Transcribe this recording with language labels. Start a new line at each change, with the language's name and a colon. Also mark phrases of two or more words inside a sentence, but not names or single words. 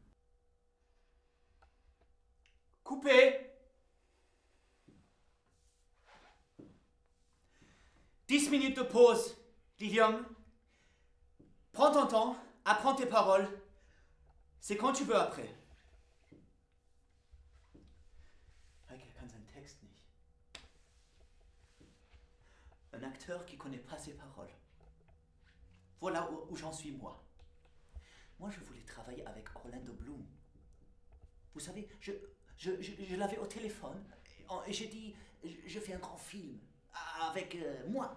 French: Coupé. 10 minutes de pause. Lilium, prends ton temps, apprends tes paroles. C'est quand tu veux après.
German: Heike, er kann seinen Text nicht.
French: Un acteur qui connaît pas ses paroles. Voilà où j'en suis moi. Moi, je voulais travailler avec Orlando Bloom. Vous savez, je l'avais au téléphone et j'ai dit, je fais un grand film avec moi.